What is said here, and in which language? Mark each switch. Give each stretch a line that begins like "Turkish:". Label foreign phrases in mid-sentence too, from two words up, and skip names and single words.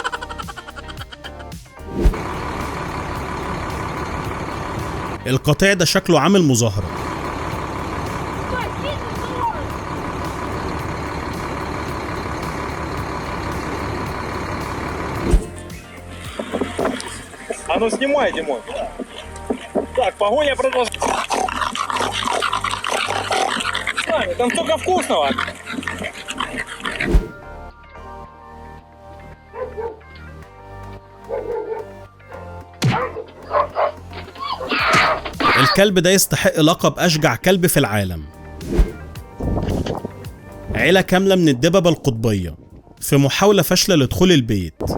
Arabic: القطيع ده شكله عامل مظاهرة.
Russian: А ну снимай, Димон. Так, погоня продолжается. Там столько вкусного.
Arabic: الكلب ده يستحق لقب أشجع كلب في العالم. عيلة كاملة من الدببة القطبية في محاولة فاشلة لدخول البيت.